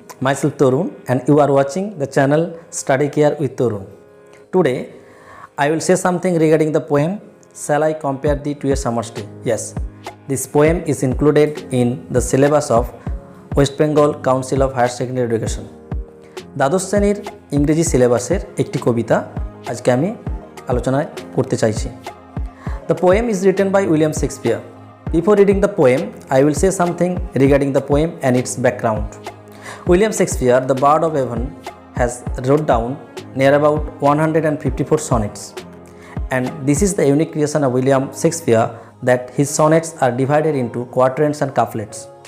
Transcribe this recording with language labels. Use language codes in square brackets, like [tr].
[en] Myself Torun and you are watching the channel Study Care with Torun. Today, I will say something regarding the poem Shall I Compare Thee to a Summer's Day? Yes, this poem is included in the syllabus of West Bengal Council of Higher Secondary Education. [bn] দ্বাদশ শ্রেণীর ইংরেজি সিলেবাসের একটি কবিতা আজকে আমি আলোচনা করতে চাইছি। [en] The poem is written by William Shakespeare. Before reading the poem, I will say something regarding the poem and its background. William Shakespeare, the Bard of Avon, has wrote down near about 154 sonnets. And this is the unique creation of William Shakespeare, that his sonnets are divided into quatrains and couplets.